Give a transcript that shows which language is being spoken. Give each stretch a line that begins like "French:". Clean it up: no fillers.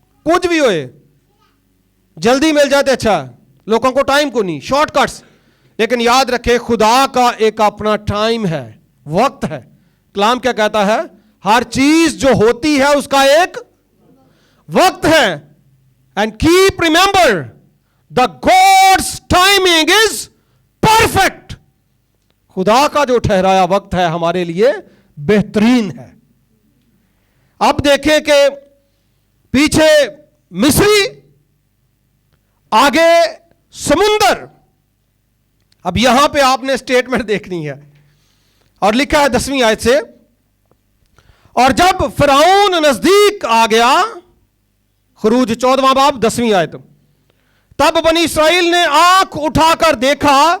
Urdu: کچھ بھی ہوئے جلدی مل جاتے اچھا, لوگوں کو ٹائم کو نہیں, شارٹ کٹس. لیکن یاد رکھے خدا کا ایک اپنا ٹائم ہے, وقت ہے. کلام کیا کہتا ہے؟ ہر چیز جو ہوتی ہے اس کا ایک وقت ہے.
English: And keep remember the God's timing is perfect.
Urdu: خدا کا جو ٹھہرایا وقت ہے ہمارے لیے بہترین ہے. اب دیکھیں کہ پیچھے مصری, آگے سمندر. اب یہاں پہ آپ نے سٹیٹمنٹ دیکھنی ہے, اور لکھا ہے 10ویں آیت سے, اور جب فرعون نزدیک آ گیا, خروج 14واں باب 10ویں آیت, تب بنی اسرائیل نے آنکھ اٹھا کر دیکھا